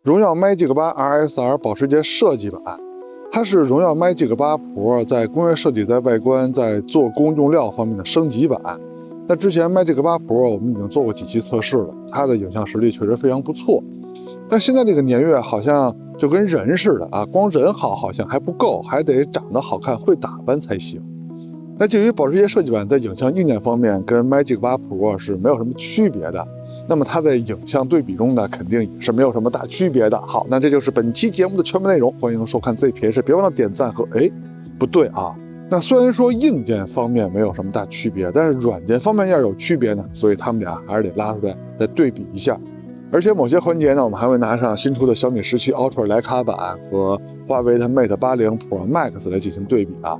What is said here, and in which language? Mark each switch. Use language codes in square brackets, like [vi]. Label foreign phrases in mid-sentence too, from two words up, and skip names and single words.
[zh] 榮耀 Magic 8 RSR 保時捷設計版，它是榮耀 Magic 8 Pro 在工業設計、在外觀、在做工用料方面的升級版。那之前 Magic 8 Pro 我們已經做過幾期測試了，它的影像實力確實非常不錯。但現在這個年月好像就跟人似的啊，光人好像還不夠，還得長得好看、會打扮才行。那介於保時捷設計版在影像硬件方面跟 Magic 8 Pro 是沒有什麼區別的，那麼它在影像對比中呢，肯定也是沒有什麼大區別的。好，那這就是本期節目的全部內容，歡迎收看 ZPH，別忘了點讚和不對啊。那雖然說硬件方面沒有什麼大區別，但是軟件方面要有區別呢，所以他們倆還是得拉出來再對比一下。而且某些環節呢，我們還會拿上新出的小米17 Ultra 徠卡版和華為的 Mate 80 Pro Max 來進行对比啊。